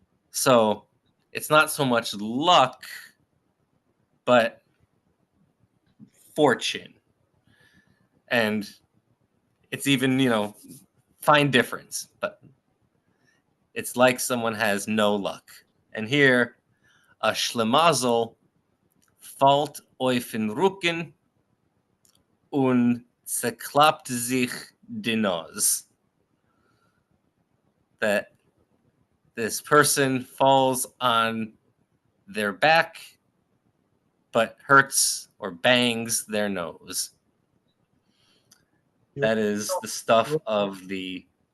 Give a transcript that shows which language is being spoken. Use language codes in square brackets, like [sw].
[en] So it's not so much luck, but fortune. And it's even, fine difference, but it's like someone has no luck. And here, [de] a schlemazel fällt auf den Rücken und zerklappt sich die Nase. [en] That this person falls on their back, but hurts or bangs their nose. That is the stuff of the.